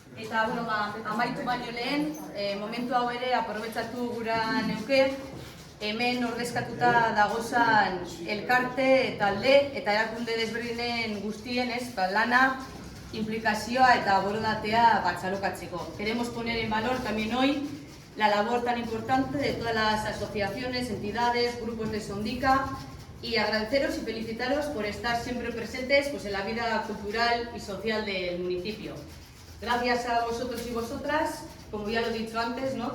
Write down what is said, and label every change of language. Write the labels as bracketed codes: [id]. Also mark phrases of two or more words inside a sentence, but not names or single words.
[eu] Eta, bueno, amaitu baino lehen, momentu hau ere aprobetsatu gura neuke, hemen ordezkatuta dagozan elkarte, talde eta erakunde desberdinen guztien lana, implikazioa eta borondatea txalokatzeko. [es] Queremos poner en valor también hoy la labor tan importante de todas las asociaciones, entidades, grupos de Sondica y agradeceros y felicitaros por estar siempre presentes en la vida cultural y social del municipio. Gracias a vosotros y vosotras, como ya lo he dicho antes, ¿no?